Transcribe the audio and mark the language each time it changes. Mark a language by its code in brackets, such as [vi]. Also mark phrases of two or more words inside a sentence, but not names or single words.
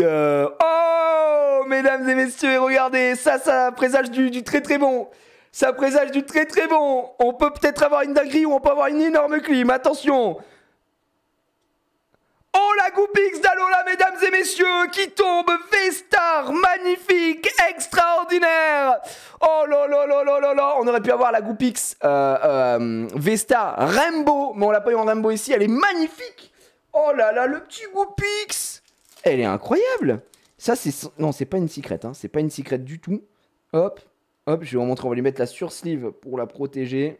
[fr] Oh, mesdames et messieurs, et regardez, ça présage du très très bon. Ça présage du très très bon. On peut peut-être avoir une dinguerie ou on peut avoir une énorme clim. Attention. Oh, la Goupix d'Alola, mesdames et messieurs, qui tombe. V-Star, magnifique, extraordinaire. Oh là là là là là là. On aurait pu avoir la Goupix V-Star Rainbow, mais on l'a pas eu en Rainbow ici. Elle est magnifique. Oh là là, le petit Goupix. Elle est incroyable. Ça, c'est... Non, c'est pas une secret, hein. C'est pas une secret du tout. Hop, hop, je vais vous montrer. On va lui mettre la sursleeve pour la protéger.